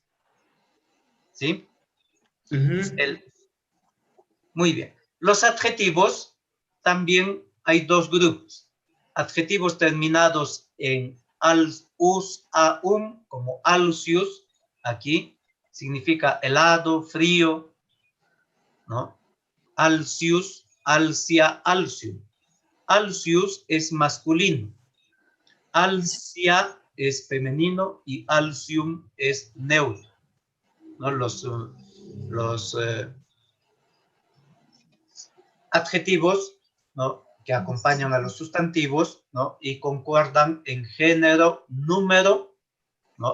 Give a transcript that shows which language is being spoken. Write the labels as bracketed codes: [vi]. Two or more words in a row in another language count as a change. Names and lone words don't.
[es] ¿Sí? Muy bien. Los adjetivos también hay dos grupos. Adjetivos terminados en us, aum, como alsius, aquí significa helado, frío, ¿no? [la] Alsius, alsia, alsium. [es] Alsius es masculino. Alsia es femenino y alsium es neutro, ¿no? Los adjetivos, ¿no? Que acompañan a los sustantivos, ¿no? Y concuerdan en género, número, ¿no?